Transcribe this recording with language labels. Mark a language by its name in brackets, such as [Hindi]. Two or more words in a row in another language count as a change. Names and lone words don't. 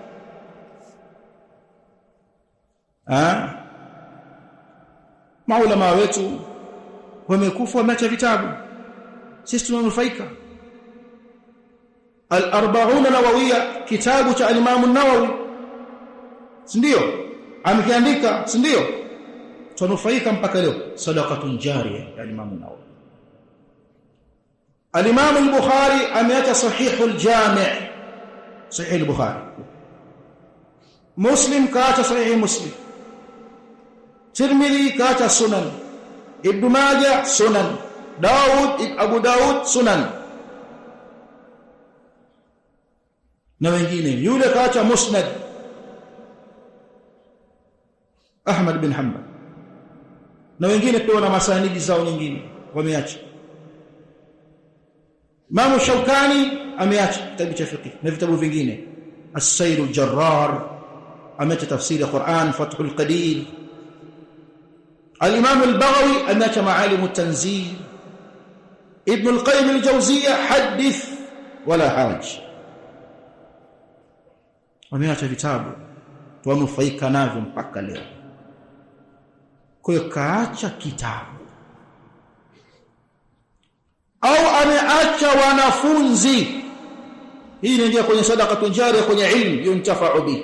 [Swahili] Maulama wetu wamekufa, wameacha vitabu, sisi tunanufaika. Al-40 Nawawiyya, kitabu cha Imam an-Nawawi, si ndio? Amekiandika, si ndio? Tunanufaika mpaka leo. [Arabic] صدقة جارية [Swahili] ya Imam an-Nawawi. Al-Imam al-Bukhari ameacha Sahihul Jami', Sahih al-Bukhari. Muslim kaacha Sahih Muslim. Tirmidhi kaacha Sunan. Ibn Majah Sunan. Abu Daud Sunan. Na wengine, yule kaacha Musnad. Ahmad bin Hanbal. Na wengine pia na masanidi zao nyingine wameacha. Imam Shawkani ameacha kitabu cha fiqh na vitabu vingine. As-Sayr al-Jarrar ameacha tafsiri ya Qur'an, Fathul Qadir. Al-Imam al-Baghawi ameacha Maalim at-Tanzil. [Arabic] Ibn al-Qayyim al-Jawziyya حدث ولا حرج. [Swahili] Wameacha vitabu tuwanufaika navyo mpaka leo. Kwa hiyo kaacha kitabu, au ameacha wanafunzi. Hii ndio kwenye [Arabic] صدقة جارية, [Swahili] kwenye [Arabic] علم ينتفع به.